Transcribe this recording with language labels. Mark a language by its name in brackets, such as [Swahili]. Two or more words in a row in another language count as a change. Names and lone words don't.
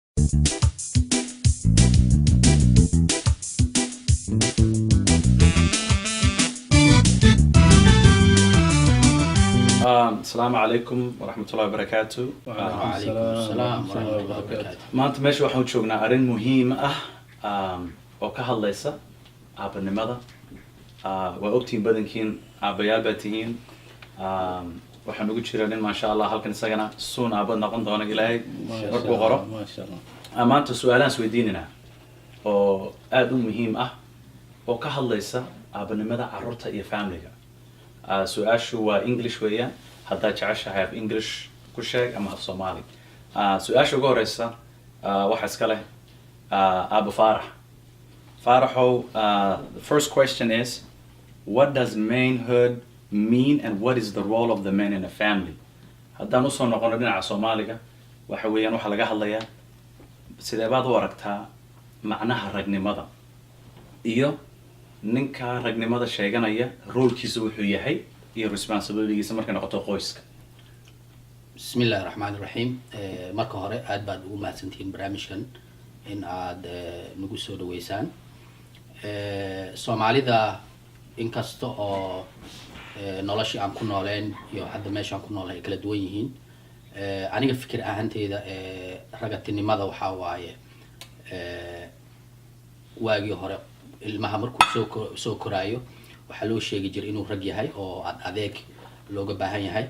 [Arabic] السلام عليكم ورحمة الله وبركاته. وعليكم السلام ورحمة الله وبركاته. [Somali] maanta meesha waxaan u joognaa arrin muhiim ah oo ka hadlaysa aabanimada. waa ogtihiin badankiin aabayaal baa tihiin. waxaan ugu jira nin [Arabic] ما شاء الله [Somali] halkan isagana suun aabad noqon doona ilaahay markuu qoro. maanta su-aalaan isweydiinanaa oo aada u muhiim ah oo ka hadlaysa aabanimada carruurta iyo familiga. su-aashu waa English weeyaan, haddaad jeceshahay af English ku sheeg ama af Soomaali. su-aasha ugu horeysa waxa iska leh Abu Faarax. Faaraxow, [English] the first question is, what does manhood mean and what is the role of the man in a family? [Somali] haddaan usoo noqono dhinaca Soomaaliga, waxa weeyaan waxaa laga hadlayaa sidee baad u aragtaa macnaha ragnimada iyo ninka ragnimada sheeganaya roolkiisa wuxuu yahay iyo responsibilitygiisa markay noqoto qoyska. [Arabic] بسم الله الرحمن الرحيم. [Somali] marka hore aad baad ugu mahadsantihiin barnaamijkan in aad nagu soo dhaweysaan. Soomaalida inkasta oo noloshii aan ku nooleen iyo hadda meeshaan ku noolahay kala duwan yihiin, aniga fikir ahaanteyda ragatinimada waxaa waaye waagii hore ilmaha markuu soo koraayo waxaa loo sheegi jiray inuu rag yahay oo adeeg looga baahan yahay.